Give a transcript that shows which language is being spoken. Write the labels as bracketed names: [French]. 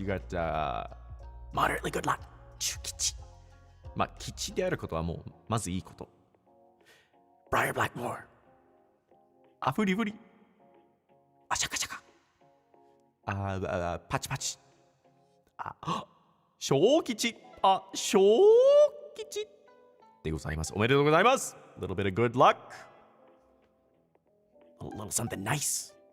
[English] You got moderately good luck. [Japanese] 中吉。まあ、吉であることはもう、まずいいこと。 Briar Blackmore。 フリフリ。あしゃかしゃか。パチパチ。小吉。小吉。でございます。おめでとうございます。 [English] A little bit of good luck. A little something nice.